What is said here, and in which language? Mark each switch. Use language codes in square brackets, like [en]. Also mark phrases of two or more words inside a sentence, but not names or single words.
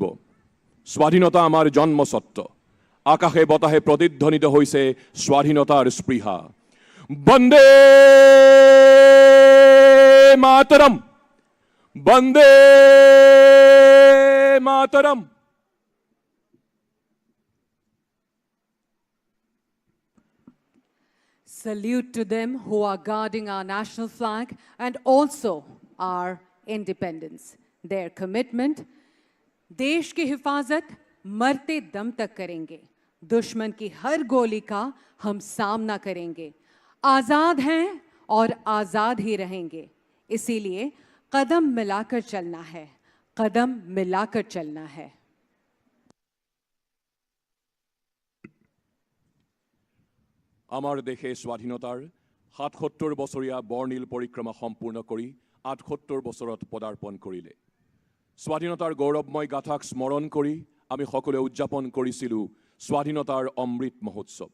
[as] স্বাধীনতা আমাৰ জন্মস্বত্ব। আকাশে বতাহে প্ৰতিধ্বনিত হৈছে স্বাধীনতাৰ স্পৃহা। বন্দে মাতৰম, বন্দে মাতৰম। [en] Salute to them who are guarding our national flag and also our independence. Their commitment, [hi] देश की हिफाजत मरते दम तक करेंगे। दुश्मन की हर गोली का हम सामना करेंगे। आज़ाद हैं और आज़ाद ही रहेंगे। इसीलिए कदम मिलाकर चलना है, कदम मिलाकर चलना है। [as] আমাৰ দেশে স্বাধীনতাৰ ৭৭ বছৰীয়া বৰ্ণিল পৰিক্ৰমা সম্পূৰ্ণ কৰি ৭৮ বছৰত পদাৰ্পণ কৰিলে। স্বাধীনতাৰ গৌৰৱময় গাথাক স্মৰণ কৰি আমি সকলোৱে উদযাপন কৰিছিলোঁ স্বাধীনতাৰ অমৃত মহোৎসৱ।